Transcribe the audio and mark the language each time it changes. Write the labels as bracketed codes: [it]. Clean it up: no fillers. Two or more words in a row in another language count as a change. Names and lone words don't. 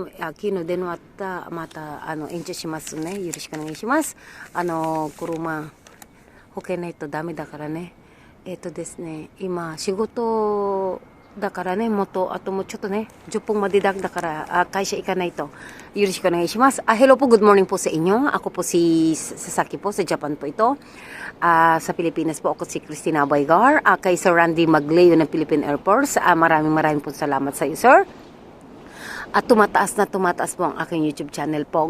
[ja] 昨日電話あった、また、延長しますね。よろしくお願いします。車、保険ないとダメだからね。ですね、今、仕事だからね、あともうちょっとね、10分までだから、会社行かないと。よろしくお願いします。 [tl] Hello po, [en] good morning [tl] po sa inyo. Ako po si Sasaki po, sa Japan po ito. Sa Pilipinas po ako si Christina Baygar. Kay Sir Randy Magleo ng Philippine Air Force. Maraming po salamat sa iyo, sir. At tumataas po ang aking YouTube channel po.